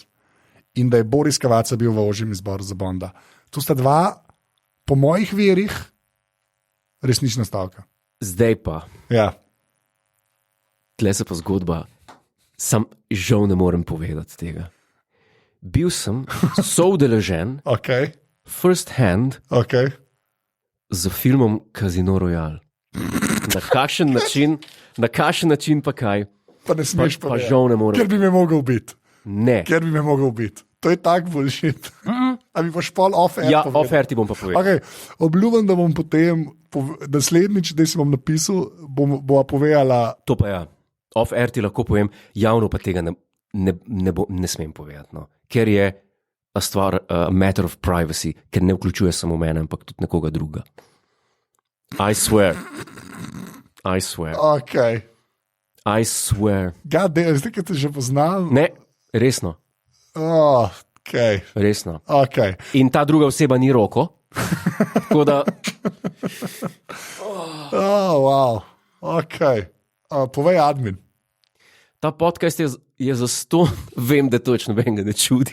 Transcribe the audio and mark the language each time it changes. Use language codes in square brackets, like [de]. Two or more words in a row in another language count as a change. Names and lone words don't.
[sl] In da je Boris Cavaca bil v ožjem izboru za Bonda. To sta dva, po mojih verih, resnična stavka. Zdaj pa. Ja. Tle se pa zgodba, sam žal ne morem povedati tega. Bil sem soudeležen, [en] first hand, [sl] z filmom Casino Royale. Na kakšen način pa kaj? Pa ne smeš pa žal ne morem. Ker bi me mogel biti. Ne. Ker bi me mogel biti. To je tak bullshit. A bi boš pol off-air povedal? Ja, off-air ti bom pa povedal. Obljubim, da bom potem, naslednjič, da si bom napisal, bova povedala... To pa ja. Off-air ti lahko povem, javno pa tega ne smem povedati, no. Ker je stvar [en] matter of privacy, [sl] ker ne vključuje samo mene, ampak tudi nekoga druga. [en] I swear. [sl] Ok. [en] I swear. [sl] Zdaj, ki te že poznam. Ne, resno. Ok. Resno. Ok. In ta druga oseba ni Roko. Tako da... [en] Wow. Ok. [sl] Povej admin. Ta podcast je za 100, vem, da točno venga ne čudi.